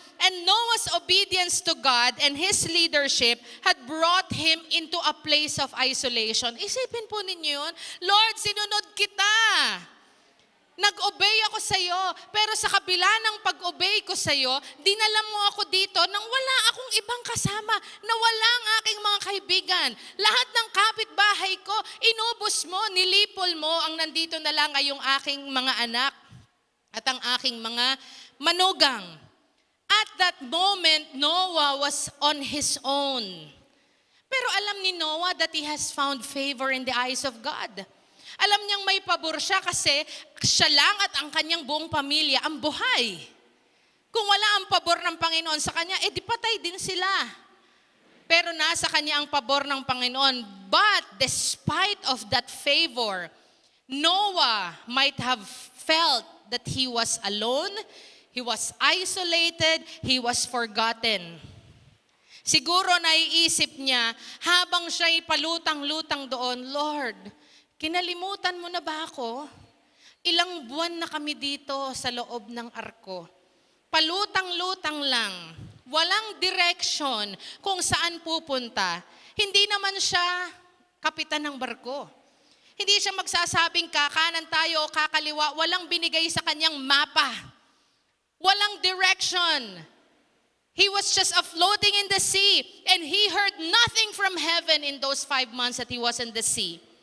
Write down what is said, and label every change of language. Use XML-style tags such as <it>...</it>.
<en>And Noah's obedience to God and his leadership had brought him into a place of isolation.</en> <tl>Isipin po ninyo yun, Lord, sinunod kita. Nag-obey ako sa iyo, pero sa kabila ng pag-obey ko sa iyo, dinala mo ako dito nang wala akong ibang kasama, na wala ang aking mga kaibigan. Lahat ng kapitbahay ko, inubos mo, nilipol mo, ang nandito na lang ay yung aking mga anak at ang aking mga manugang.</tl> <en>At that moment, Noah was on his own.</en> <tl>Pero alam ni</tl> <en>Noah that he has found favor in the eyes of God.</en> <tl>Alam niyang may pabor siya kasi siya lang at ang kanyang buong pamilya ang buhay. Kung wala ang pabor ng Panginoon sa kanya, di patay din sila. Pero nasa kanya ang pabor ng Panginoon.</tl> <en>But despite of that favor, Noah might have felt that he was alone, he was isolated, he was forgotten.</en> <tl>Siguro naiisip niya, habang siya'y palutang-lutang doon, Lord, kinalimutan mo na ba ako? Ilang buwan na kami dito sa loob ng arko. Palutang-lutang lang. Walang direction kung saan pupunta. Hindi naman siya kapitan ng barko. Hindi siya magsasabing kakanan tayo o kakaliwa. Walang binigay sa kanyang mapa. Walang direction.</tl> <en>He was just floating in the sea, and he heard nothing from heaven in those 5 months that he was in the sea.</en>